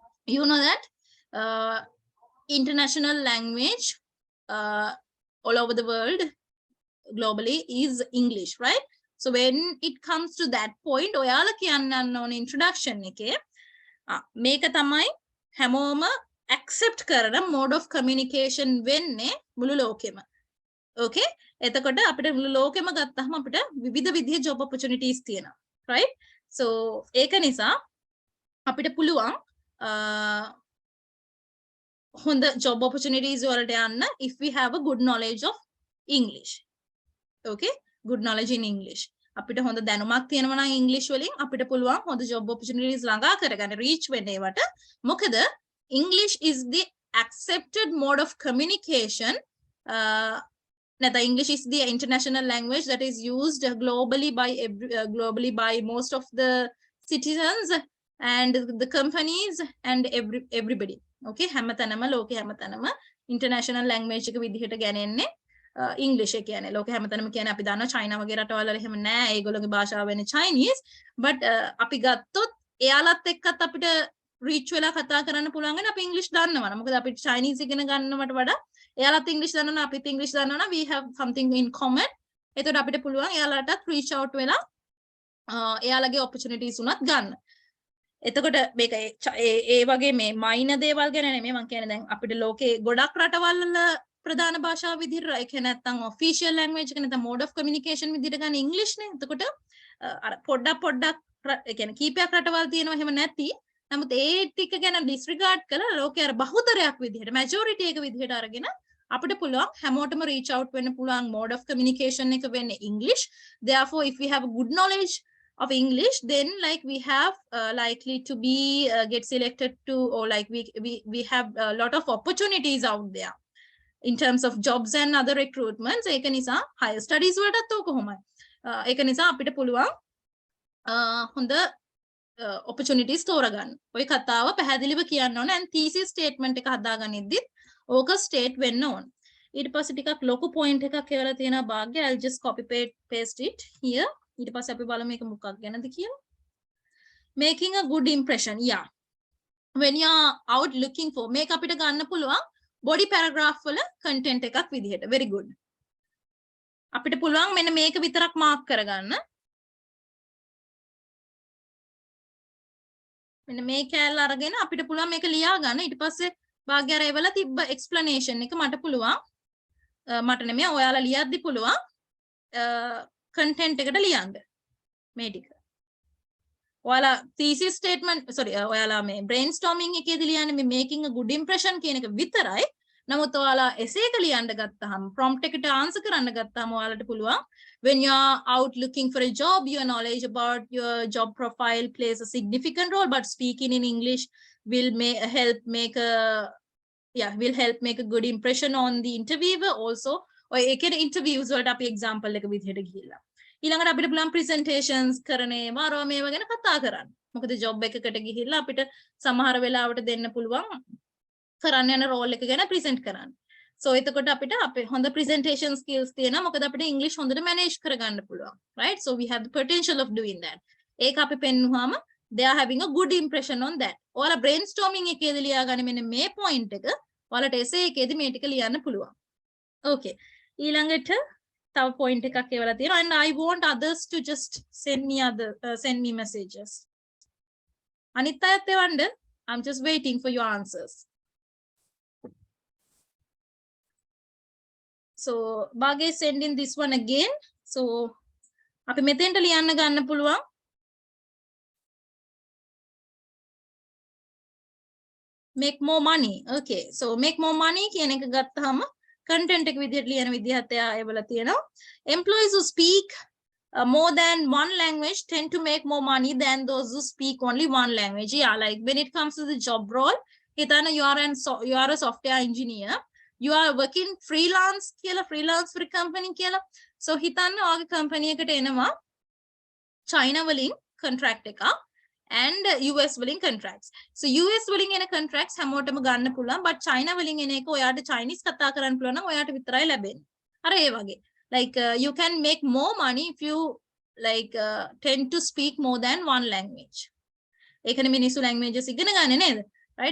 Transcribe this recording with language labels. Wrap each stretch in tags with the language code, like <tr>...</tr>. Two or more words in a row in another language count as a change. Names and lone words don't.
<en>you know that international language all over the world globally is English, right? So when it comes to that point,</en> <si>ඔයාලා කියන්න ඕන introduction එකේ මේක තමයි හැමෝම accept කරන</si> <en>mode of communication</en> <si>වෙන්නේ මුළු ලෝකෙම. Okay? එතකොට අපිට මුළු ලෝකෙම ගත්තාම අපිට විවිධ විදිහේ</si> <en>job opportunities</en> <si>තියෙනවා, right?</si> <en>So</en> <si>ඒක නිසා අපිට පුළුවන් හොඳ</si> <en>job opportunities</en> <si>වලට යන්න</si> <en>if we have a good knowledge of English. Okay? Good knowledge in English.</en> <si>අපිට හොඳ දැනුමක් තියෙනවා නම් English වලින් අපිට පුළුවන් හොඳ job opportunities ළඟා කරගන්න reach වෙන්න ඒවට.</si> <en>මොකද English is the accepted mode of communication. English is the international language that is used globally by most of the citizens and the companies and everybody.</en> <si>Okay, හැමතැනම ලෝකේ හැමතැනම</si> <en>international language</en> <si>එක විදිහට ගන්නේ English එක කියන්නේ. ලෝකේ හැමතැනම කියන්නේ අපි දන්නවා චයිනා වගේ රටවල් වල එහෙම නෑ. ඒගොල්ලෝගේ භාෂාව වෙන්නේ Chinese. But අපි ගත්තොත් එයාලත් එක්කත් අපිට reach වෙලා කතා කරන්න පුළුවන් වෙන අපි English දන්නවනේ. මොකද අපි Chinese ඉගෙන ගන්නවට වඩා එයාලත් English දන්නවනේ අපිත් English දන්නවනේ.</si> <en>We have something in common.</en> <si>එතකොට අපිට පුළුවන් එයාලටත්</si> <en>reach out</en> <si>වෙලා එයාලගේ opportunities උනත් ගන්න. එතකොට මේක ඒ වගේ මේ minor දේවල් ගැන නෙමෙයි මම කියන්නේ දැන් අපිට ලෝකේ ගොඩක් රටවල් වල ප්‍රධාන භාෂාව විදිහට ඒක නැත්තම්</si> <en>official language</en> <si>එක නැත්තම්</si> <en>mode of communication</en> <si>විදිහට ගන්න English නේ. එතකොට අර පොඩ්ඩක් ඒ කියන්නේ කීපයක් රටවල් තියෙනවා එහෙම නැති. නමුත් ඒ ටික ගැන disregard කළා ලෝකේ අර බහුතරයක් විදිහට majority එක විදිහට අරගෙන අපිට පුළුවන් හැමෝටම</si> <en>reach out</en> <si>වෙන්න පුළුවන්</si> <en>mode of communication</en> <si>එක වෙන්නේ English.</si> <en>Therefore if we have a good knowledge of English, then like we have likely to be get selected to, or like we have a lot of opportunities out there in terms of jobs and other recruitments.</en> <si>ඒක නිසා</si> <en>higher studies</en> <si>වලටත් ඕක කොහොමයි. ඒක නිසා අපිට පුළුවන් හොඳ opportunities තෝරගන්න. ඔය කතාව පැහැදිලිව කියන්න ඕන and</si> <en>thesis statement</en> <si>එක හදාගනිද්දිත් ඕක state වෙන්න ඕන. ඊට පස්සේ ටිකක් ලොකු point එකක් කියලා තියෙනවා භාග්‍ය.</si> <en>I'll just copy paste it here.</en> <si>ඊට පස්සේ අපි බලමු මේක මොකක් ගැනද කියලා.</si> <en>Making a good impression. Yeah. When you are out looking for,</en> <si>මේක අපිට ගන්න පුළුවන්</si> <en>body paragraph</en> <si>වල content එකක් විදිහට.</si> <en>Very good.</en> <si>අපිට පුළුවන් මෙන්න මේක විතරක් mark කරගන්න. මෙන්න මේ කැලල අරගෙන අපිට පුළුවන් මේක ලියා ගන්න. ඊට පස්සේ භාග්‍ය අර ඒවල තිබ්බ explanation එක මට පුළුවන් මට නෙමෙයි ඔයාලා ලියද්දි පුළුවන් content එකට ලියන්න මේ ටික. ඔයාලා</si> <en>thesis statement</en> <si>ඔයාලා මේ brainstorming එකේදී ලියන්නේ මේ</si> <en>making a good impression</en> <si>කියන එක විතරයි. නමුත් ඔයාලා essay එක ලියන්න ගත්තාම prompt එකට answer කරන්න ගත්තාම ඔයාලට පුළුවන්</si> <en>when you are out looking for a job, your knowledge about your job profile plays a significant role, but speaking in English will help make a good impression on the interviewer also.</en> <si>ඔය ඒකේ interviews වලට අපි example එක විදිහට ගිහිල්ලා ඊළඟට අපිට පුළුවන් presentations කරන ඒවා අරවා මේවා ගැන කතා කරන්න. මොකද job එකකට ගිහිල්ලා අපිට සමහර වෙලාවට දෙන්න පුළුවන් කරන්න යන role එක ගැන present කරන්න. So එතකොට අපිට අපේ හොඳ</si> <en>presentation skills</en> <si>තියෙනවා. මොකද අපිට English හොඳට manage කරගන්න පුළුවන්.</si> <en>Right? So we have the potential of doing that.</en> <si>ඒක අපි පෙන්නුවාම</si> <en>they are having a good impression on that.</en> <si>ඔයාලා brainstorming එකේදී ලියා ගන්න මෙන්න මේ point එක ඔයාලට essay එකේදී මේ ටික ලියන්න පුළුවන්.</si> <en>Okay.</en> <si>ඊළඟට තව point එකක් ඒවලා තියෙනවා</si> <en>and I want others to just send me messages.</en> <si>අනිත් අයත් එවන්න.</si> <en>I'm just waiting for your answers. So Bage send in this one again.</en> <si>So අපි මෙතෙන්ට ලියන්න ගන්න පුළුවන්.</si> <en>Make more money. Okay.</en> <si>So</si> <en>make more money</en> <si>කියන එක ගත්තාම content එක විදිහට ලියන විදිහත් ඒවල තියෙනවා.</si> <en>Employees who speak more than one language tend to make more money than those who speak only one language. Yeah, like when it comes to the job role, hitana you are a software engineer. You are working freelance for a company කියලා.</en> <si>So හිතන්න ඔයාගේ company එකට එනවා China වලින් contract එකක් and US වලින් contracts. So US වලින් එන contracts හැමෝටම ගන්න පුළුවන්, but China වලින් එන එක ඔයාට Chinese කතා කරන්න පුළුවන් නම් ඔයාට විතරයි ලැබෙන්නේ. අර ඒ වගේ.</si> <en>Like you can make more money if you tend to speak more than one language.</en> <si>ඒකනේ මිනිස්සු languages ඉගෙන ගන්න නේද?</si> <en>right?</en>